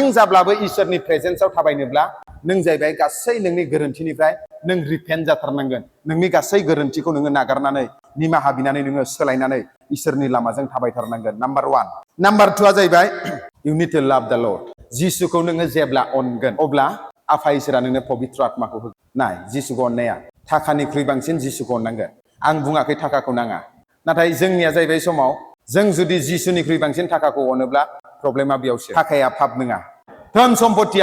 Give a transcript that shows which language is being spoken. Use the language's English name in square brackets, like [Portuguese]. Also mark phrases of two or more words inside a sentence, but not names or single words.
[Bodo] जाब्लाबो इसोरनि प्रेजेन्सआव थाबायनोब्ला नों जाहैबाय गासै नोंनि गोरोन्थिनिफ्राय नों रिपेन्ट जाथारनांगोन नोंनि गासै गोरोन्थिखौ नोङो नागारनानै निमाहा बिनानै नोङो सोलायनानै इसोरनि लामाजों थाबायथारनांगोन नाम्बार 1 नाम्बार 2 आ जाहैबाय [English] you need to love the Lord [Bodo] जिसुखौ नोङो जेब्ला अनगोन अब्ला आफा इसोरा नोंनो पवित्र आत्माखौ होगोन नाय जिसुखौ अननाया थाखानिख्रुइ बांसिन जिसुखौ अननांगोन आं बुङाखै थाखाखौ नाङा नाथाय जोंनिया जाहैबाय समाव जों जुदि जिसुनिख्रुइ बांसिन थाखाखौ अनोब्ला प्रब्लेमा बेयावसो थाखाया पाप नङा धन सम्पतिया